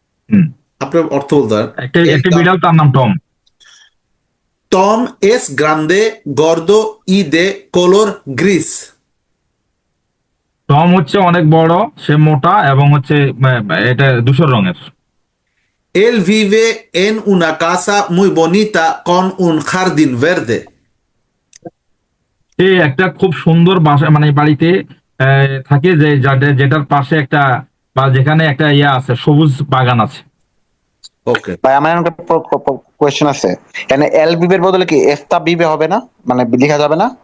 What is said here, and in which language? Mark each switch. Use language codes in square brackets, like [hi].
[bn] হুম। আপনি অর্থ বলতে পারেন। একটা এল একটা বিড়াল, তার নাম টম। [es] টম এস গ্রান্দে গর্দো ই দে কোলোর গ্রিস। [bn] টম হচ্ছে অনেক বড়, সে মোটা এবং হচ্ছে এটা ধূসর রঙের। [es] Él vive en una casa muy bonita con un jardín verde. [bn] সে একটা খুব সুন্দর বাসা মানে বাড়িতে থাকে, যে যেটার পাশে একটা বা যেখানে একটা ইয়া আছে, সবুজ বাগান আছে। [en] Ok. [bn] ভাই আমার একটা কোয়েশ্চেন আছে, এখানে এল বিবের বদলে কি এস্তা বিবে হবে না, মানে লেখা যাবে না?